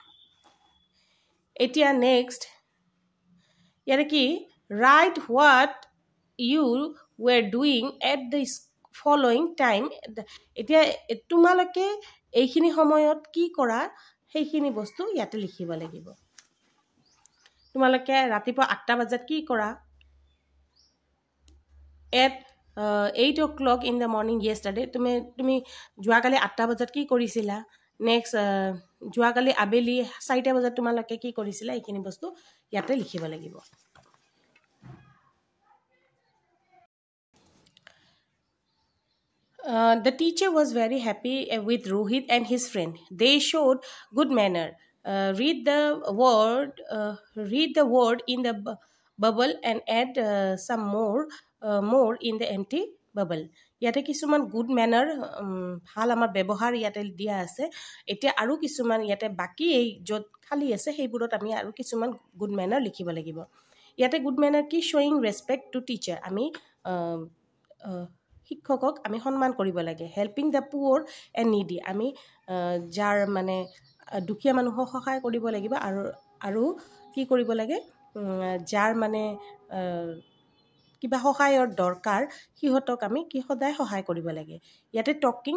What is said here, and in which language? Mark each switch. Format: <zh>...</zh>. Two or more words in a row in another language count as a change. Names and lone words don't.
<as>Etia next.</as> <en>Yaraki, write what you were doing at the following time.</en> <as>এতিয়া তোমালোকে এইখিনি সময়ত কি কৰা সেইখিনি বস্তু ইয়াতে লিখিব লাগিব. তোমালোকে ৰাতিপুৱা 8টা বজাত কি কৰা</as> <en>at 8 o'clock in the morning yesterday</en> <as>তুমি যোৱাকালি 8টা বজাত কি কৰিছিলা নেক্সট যোৱাকালি আবেলি 4টা বজাত তোমালোকে কি কৰিছিলা এইখিনি বস্তু ইয়াতে লিখিব লাগিব</as> <en>The teacher was very happy with Rohit and his friend. They showed good manner. Read the word in the bubble and add some more in the empty bubble.</en> <as>ইয়াতে কিছুমান</as> <en>good manner</en> <as>ভাল আমাৰ ব্যৱহাৰ ইয়াতে দিয়া আছে এতিয়া আৰু কিছুমান ইয়াতে বাকি এই যত খালি আছে সেইবোৰত আমি আৰু কিছুমান</as> <en>good manner</en> <as>লিখিব লাগিব ইয়াতে</as> <en>good manner</en> <as>কি</as> <en>showing respect to teacher</en> <as>আমি শিক্ষকক আমি সন্মান কৰিব লাগে</as> <en>helping the poor and needy</en> <as>আমি যাৰ মানে দুখীয়া মানুহক সহায় কৰিব লাগিব আৰু কি কৰিব লাগে যাৰ মানে কিবা সহায়ৰ দৰকাৰ হিহতক আমি কি সদায় সহায় কৰিব লাগে ইয়াতে টকিং</as>